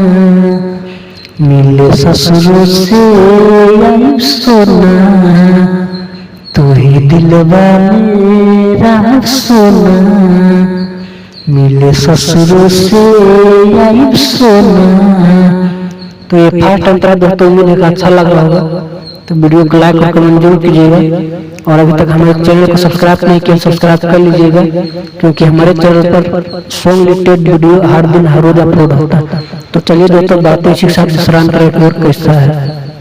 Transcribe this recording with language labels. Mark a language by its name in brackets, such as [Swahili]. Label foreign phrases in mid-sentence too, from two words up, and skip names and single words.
[Hindi] मिले ससुरों से आई सोना, तू ही दिलवा मेरा सोना, मिले ससुरों से आई सोना। तो ये फास्ट अंतरा दोस्तों मुझे अच्छा लग रहा होगा, तो वीडियो को लाइक और कमेंट जरूर कीजिएगा। और अभी तक हमारे चैनल को सब्सक्राइब नहीं किया, सब्सक्राइब कर लीजिएगा, क्योंकि हमारे चैनल पर [English] song related [Hindi] वीडियो हर दिन हर रोज अपलोड होता है। तो चलिए दोस्तों बातें इसी के साथ दूसरा अंतरा की ओर कैसा है।